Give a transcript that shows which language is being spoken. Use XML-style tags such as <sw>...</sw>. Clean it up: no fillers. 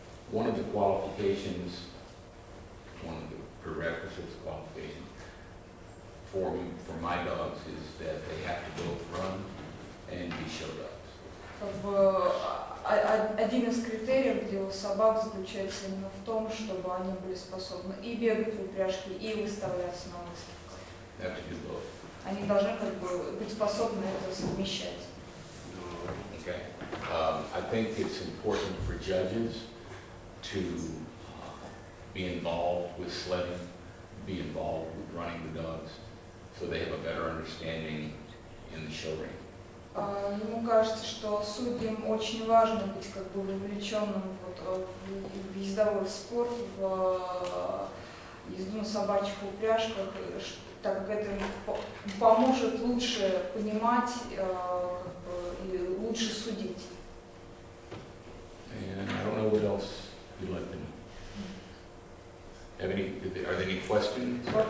<en>One of the qualifications, one of the prerequisites qualifications for my dogs is that they have to both run and be show dogs.</en> <ru>Как бы, один из критериев для собак заключается именно в том, чтобы они были способны и бегать в упряжке, и выставляться на выставках.</ru> <en>They have to do both.</en> <ru>Они должны как бы, быть способны это совмещать.</ru> <en>Okay. I think it's important for judges to be involved with sledding, be involved with running the dogs, so they have a better understanding in the show ring.</en> <ru>Ему кажется, что судьям очень важно быть как бы вовлеченным вот, в ездовой спорт, в езду на собачьих упряжках, так как это поможет лучше понимать как бы, и лучше судить.</ru> <en>And I don't know what else you'd like to know. Are there any questions?</en>